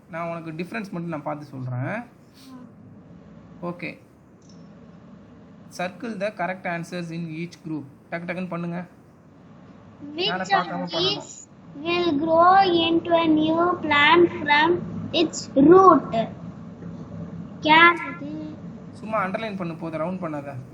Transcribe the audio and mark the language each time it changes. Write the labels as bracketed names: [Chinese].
[Tamil] நான் உனக்கு டிஃப்ரென்ஸ் மட்டும் நான் பார்த்து சொல்கிறேன். Okay, [English] Circle the correct answers in each group. [Tamil] டக்குன்னு பண்ணுங்க. [English] Which of these will grow into a new plant from its root? Carrot. [Tamil] சும்மா அண்டர்லைன் பண்ணு, போதும் ரவுண்ட் பண்ணாத.